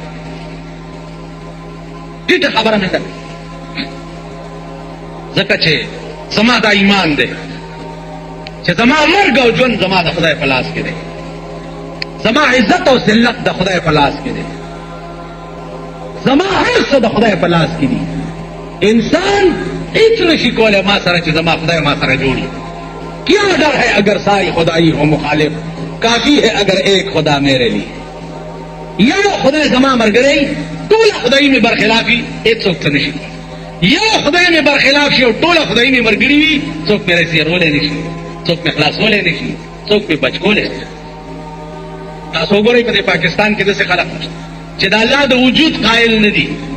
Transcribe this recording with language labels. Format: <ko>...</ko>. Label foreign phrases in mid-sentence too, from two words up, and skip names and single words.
<ps>ټیټه خبره مې ده ځکه چې زما دا ایمان دی چې زما مرګ او ژوند زما د خدای په لاس کې دی زما عزت او ذلت د خدای په لاس کې دی زما هر څه د خدای په لاس کې دي انسان هیڅ نشي کولی ما سره چې زما خدای ما سره جوړي</ps> <ur>کیا ڈر ہے اگر ساری خدائی ہو مخالف کافی ہے اگر ایک خدا میرے لیے</ur> <ps>یو خدای زما مرګري ټوله خدای مې برخلافي هیڅوک څه نشي یو خدای مې برخلاف شي او ټوله خدای مې مرګري وي څوک مې رسیرولی نشي څوک مې خلاصولی نشي څوک مې بچ کولی نشي تاسو وګورئ په دې پاکستان کې داسې خلک نشته چې د الله د وجود قایل نه دي</ps>